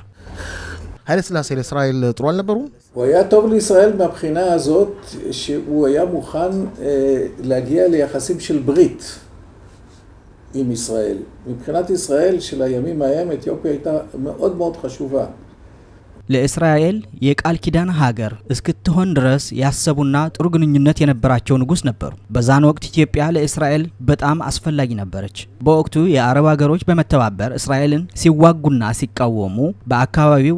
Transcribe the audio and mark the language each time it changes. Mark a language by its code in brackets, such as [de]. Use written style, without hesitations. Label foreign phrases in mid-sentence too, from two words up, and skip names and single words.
[am] ኃይለ ሥላሴ ለእስራኤል ጥሩ አልነበሩ [he] הוא היה טוב לישראל מהבחינה הזאת שהוא היה מוכן להגיע ליחסים של ברית עם ישראל. מבחינת ישראל של הימים ההם אתיופיה הייתה מאוד מאוד חשובה. [am] ለእስራኤል የቃል ኪዳን ሀገር እስክትሆን ድረስ ያሰቡና ጥሩ ግንኙነት የነበራቸው ንጉስ ነበሩ በዛን ወቅት ኢትዮጵያ ለእስራኤል በጣም አስፈላጊ ነበረች በወቅቱ የአረብ ሀገሮች በመተባበር እስራኤልን ሲዋጉና ሲቃወሙ በአካባቢው